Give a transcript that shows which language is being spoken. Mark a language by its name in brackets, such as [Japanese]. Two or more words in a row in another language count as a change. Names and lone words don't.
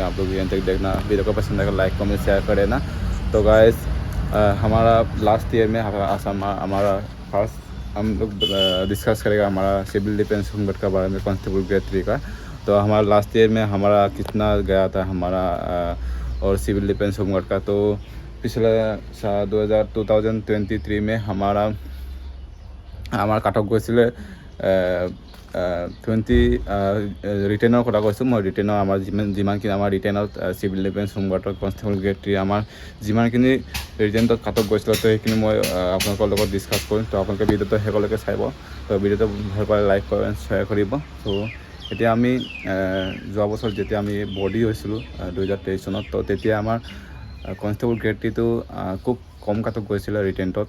[Hindi] आप लोग यहाँ तक देखना, वीडियो को पसंद आएगा [English] like comment share [Hindi] करें ना। तो गाइस हमारा [English] last year [Hindi] में आसाम हमारा फर्स्ट हम लोग डिस्कस करेगा हमारा सिविल डिफेंस होमगार्ड का बारे में, [English] constable grade 3 [Hindi] का। तो हमारा [English] last year [Hindi] में हमारा कितना गया था हमारा और सिविल डिफेंस होमगार्ड का। तो पिछले 2023 में हमारा [English] cut off [Assamese] গৈছিলে 20 ৰিটেনৰ কথা কৈছোঁ মই। ৰিটেনৰ আমাৰ যিমানখিনি আমাৰ ৰিটেনত চিভিল ডিফেন্স হোমগাৰ্ডৰ [English] constable grade 3 [Assamese] আমাৰ যিমানখিনি ৰিটেনত [English] cut off [Assamese] গৈছিলে তো সেইখিনি মই আপোনালোকৰ লগত ডিছকাছ কৰিম। তো আপোনালোকে ভিডিঅ'টো শেষলৈকে চাব। তো ভিডিঅ'টো ভাল পালে লাইক কৰে শ্বেয়াৰ কৰিব। তো এতিয়া আমি যোৱা বছৰ যেতিয়া আমি বৰ্ডি হৈছিলোঁ 2023 চনত, তো তেতিয়া আমাৰ কনষ্টেবল গ্ৰেড 3টো খুব কম [English] cut off [Assamese] গৈছিলে ৰিটেণ্টত।